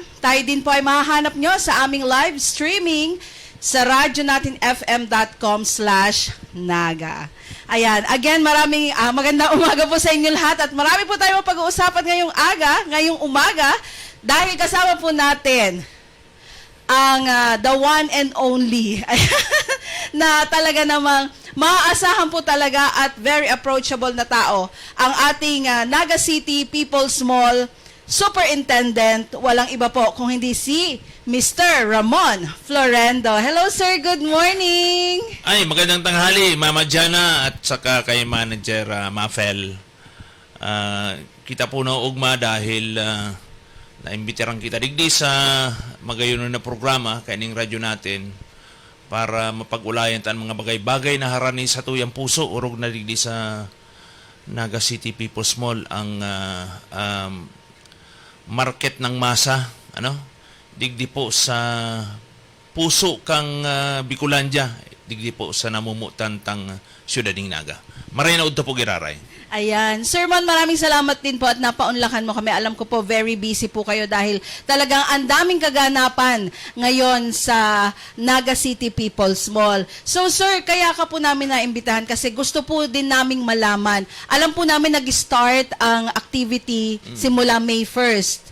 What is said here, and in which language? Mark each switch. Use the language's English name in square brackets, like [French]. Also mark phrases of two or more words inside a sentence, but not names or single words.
[Filipino] Tayo din po ay mahahanap nyo sa aming live streaming sa radyonatinfm.com/naga. Ayan, again, maraming magandang umaga po sa inyo lahat at marami po tayo pag-uusapan ngayong umaga dahil kasama po natin ang [English] the one and only [Filipino] na talaga namang maaasahan po talaga at [English] very approachable [Filipino] na tao, ang ating Naga City People's Mall Superintendent, walang iba po kung hindi si Mr. [English] Ramon Florendo. Hello sir, good morning! [Filipino] Ay, magandang tanghali, Mama Jana at saka kay Manager Mafel. [Bikol] Kita po na ugma dahil naimbitiran kita digdi sa magayon na programa kaning radyo natin para mapag-ulayan tan mga bagay-bagay na harani sa tuyang puso urog na digdi sa Naga City People's Mall [Filipino] ang market ng masa, [Bikol] digdi po sa puso kang Bicolandia, digdi po sa namumutan tang siyudad ng Naga. Maray na udto po giraray. [Filipino] Ayan. Sir Mon, maraming salamat din po at napaunlakan mo kami. Alam ko po, [English] very busy [Filipino] po kayo dahil talagang ang daming kaganapan ngayon sa Naga City People's Mall. So sir, kaya ka po namin naimbitahan kasi gusto po din naming malaman. Alam po namin nag-start ang activity simula May 1st.